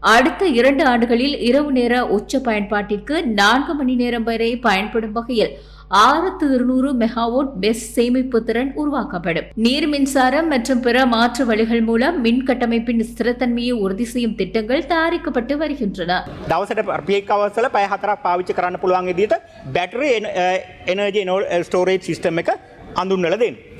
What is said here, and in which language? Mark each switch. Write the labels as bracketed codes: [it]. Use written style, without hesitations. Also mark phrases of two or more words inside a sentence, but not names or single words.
[ta] அடுத்த 2 ஆண்டுகளில் இரவு நேர உச்ச பயன்பாட்டிற்கு 4 மணி நேரம் வரை பயன்படும் வகையில் 6200 மெகாவாட் பெஸ் சேமிப்பு திறன் உருவாக்கப்படும். நீர் மின்சாரம் மற்றும் பிற மாற்று வழிகள் மூலம் மின் கட்டமைப்பின் ஸ்திரத்தன்மையை உறுதி செய்யும் திட்டங்கள் தயாரிக்கப்பட்டு வருகின்றன. [si] දවසට [en] peak hours [si] වල පැය 4ක් පාවිච්චි කරන්න පුළුවන් විදිහට [en] battery energy storage system [si] එක හඳුන්වලා දෙන්න.